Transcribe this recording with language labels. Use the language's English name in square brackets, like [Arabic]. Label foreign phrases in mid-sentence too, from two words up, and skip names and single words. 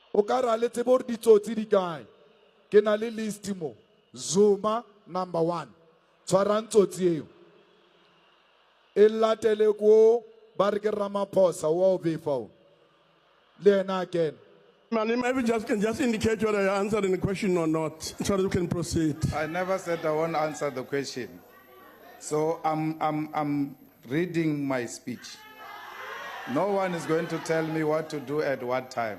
[Tswana] O ka ra le tsebo re ditsotsi di kae. Ke na le list mo. Zuma number 1. Tshwarang tsotsi eo. E latele ko ba re ke Ramaphosa wa o befa. Le ena again. [English] Malema, if you can just indicate whether you're answering the question or not, so that you can proceed. I never said I won't answer the question. So I'm reading my speech. No one is going to tell me what to do at what time.